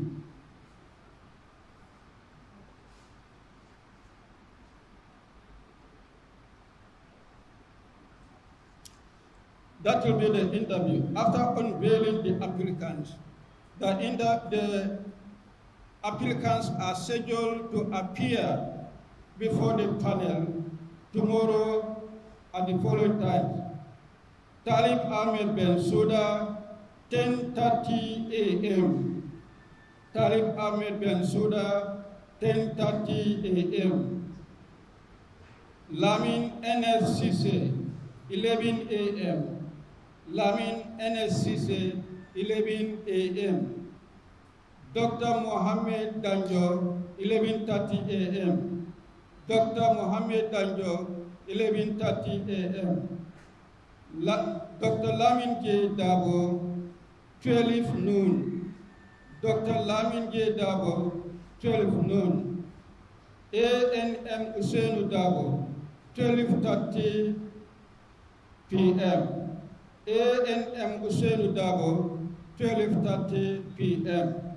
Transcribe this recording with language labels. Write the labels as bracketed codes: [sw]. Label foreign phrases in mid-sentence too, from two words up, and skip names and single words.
[en] That will be the interview. After unveiling the applicants, the applicants are scheduled to appear before the panel tomorrow at the following times. Talib Ahmed Bensouda, 10:30 a.m. Talib Ahmed Bensouda, 10:30 a.m. Lamin N.S. Sise, 11 a.m. Lamin N.S. Sise, 11 a.m. Dr. Mohammed Danjo, 11:30 a.m. Dr. Mohammed Danjo, 11:30 a.m. Dr. Lamin J. Dabo, 12 noon. Dr. Lamin J. Dabo, 12 noon. A.N.M. Usainu Dabo, 12:30 p.m. A.N.M. Usainu Dabo, 12:30 p.m.